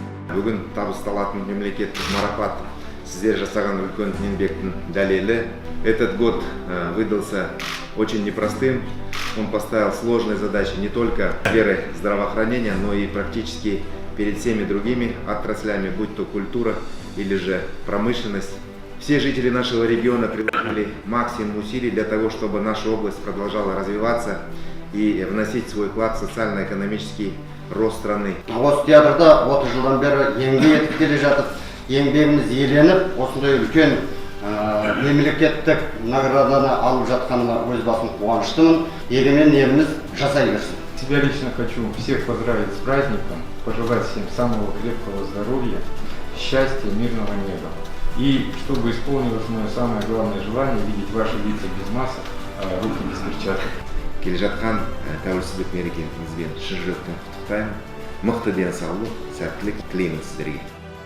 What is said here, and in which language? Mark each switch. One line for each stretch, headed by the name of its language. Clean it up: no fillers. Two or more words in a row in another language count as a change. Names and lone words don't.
Kazakh: Бүгін табысталатын мемлекеттік марапат сіздер жасаған үлкен еңбектің дәлелі.
Russian: Этот год выдался очень непростым. Он поставил сложные задачи не только в сфере здравоохранения, но и практически перед всеми другими отраслями, будь то культура или же промышленность. Все жители нашего региона приложили максимум усилий для того, чтобы наша область продолжала развиваться и вносить свой вклад в социально-экономический рост страны.
Kazakh: Осы театрда 30 жылдан бері еңбек етіп келе жатып, еңбегіміз еленіп, осындай үлкен мемлекеттік награданы алып жатқаныма өз басым қуаныштымын. Егемен еліміз жасай берсін.
Russian: Тебя лично хочу всех поздравить с праздником, пожелать всем самого крепкого здоровья, счастья, мирного неба. И чтобы исполнилось мое самое главное желание видеть ваши лица без масок, руки без перчаток.
Kazakh: Келе жатқан тәуелсіздік мерекемізбен шын жүректен құттықтаймын. Мықты денсаулық, сәттілік тілеймін сіздерге.